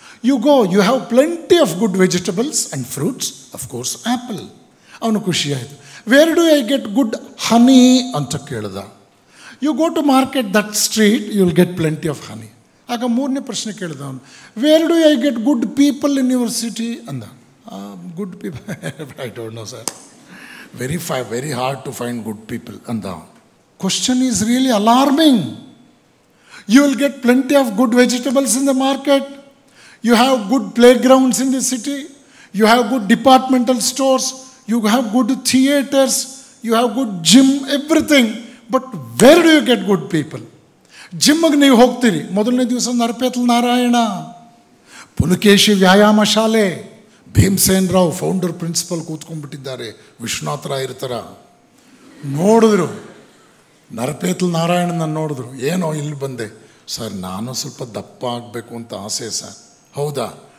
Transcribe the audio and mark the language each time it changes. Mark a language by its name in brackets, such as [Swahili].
[English] You go, you have plenty of good vegetables and fruits, of course apple. [Kannada] ಅವನು ಖುಷಿಯಾಯಿತು. [English] where do I get good honey [Kannada] ಅಂತ ಕೇಳಿದ. [English] You go to market that street, you will get plenty of honey. [Kannada] ಆಗ ಮೂರನೇ ಪ್ರಶ್ನೆ ಕೇಳಿದ ಅವನು, [English] where do I get good people in your city [Kannada] ಅಂದ. [English] Good people, I don't know, sir. Very hard to find good people. And the question is really alarming. You will get plenty of good vegetables in the market. You have good playgrounds in the city. You have good departmental stores. You have good theaters. You have good gym, everything. But where do you get good people? [Kannada] ಜಿಮ್ಗೆ ನೀವು ಹೋಗ್ತೀರಿ. ಮೊದಲನೇ ದಿವಸ ನರಪೇತಲ್ ನಾರಾಯಣ, ಪುಲಕೇಶಿ ವ್ಯಾಯಾಮ ಶಾಲೆ, Bhimsen Rao founder principal ಕೂತ್ಕೊಂಡ್ಬಿಟ್ಟಿದ್ದಾರೆ, Vishwanath ರಾಯರ ಥರ. ನೋಡಿದ್ರು, ನರಪೇತಲ್ ನಾರಾಯಣನ ನೋಡಿದ್ರು. ಏನೋ ಇಲ್ಲಿ ಬಂದೆ ಸರ್, ನಾನು ಸ್ವಲ್ಪ ದಪ್ಪ ಆಗಬೇಕು ಅಂತ ಆಸೆ ಸರ್. ಹೌದಾ?